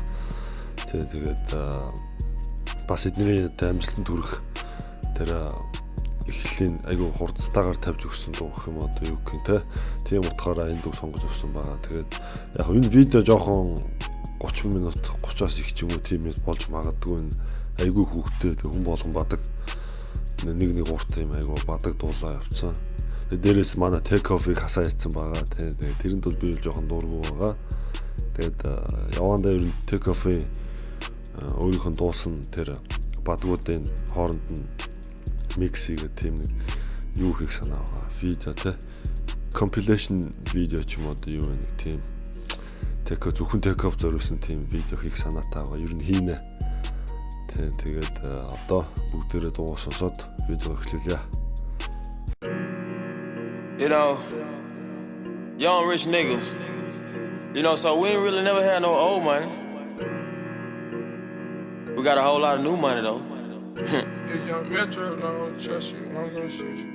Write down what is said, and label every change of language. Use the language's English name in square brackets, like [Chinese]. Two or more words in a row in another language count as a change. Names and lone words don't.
[Mongolian] Тэгээд бас эдний амжилтанд хүрэх тэр эхлэлийн айгүй хурцтайгаар тавьж өгсөн дуу гэх юм одоо юу гэх юм те. Тийм утгаараа энэ дуу сонгож авсан байгаа. Тэгээд яг энэ видео жоохон 30 минут 30-аас их ч юм уу тийм болж магадгүй энэ айгүй хүүхдэд хүн болгон бадаг нэг урт юм айгүй бадаг дуулаа явцсан. Тэгээд дээрээс манай take off-ыг хасаа ятсан байгаа. Тэгээд тэрэнд бол би жоохон дуургүй байгаа. Тэгээд явандаа ер нь take off-ийн өөрийнх нь дуусан тэр бадгуудын хооронд нь микс хийгээд тийм нэг юу хийх санаа байгаа. Видео те compilation видео ч юм уу юу нэг тийм зөвхөн take off зориулсан тийм видео хийх санаатай байгаа. Ер нь хийнэ. Тэгээд одоо бүгдээрээ дуу сонсоод видео эхлүүлье. [English] You know, young rich niggas. You know, so we ain't really never had no old money. We got a whole lot of new money though. Young Metro don't trust you, I'm gonna shoot you.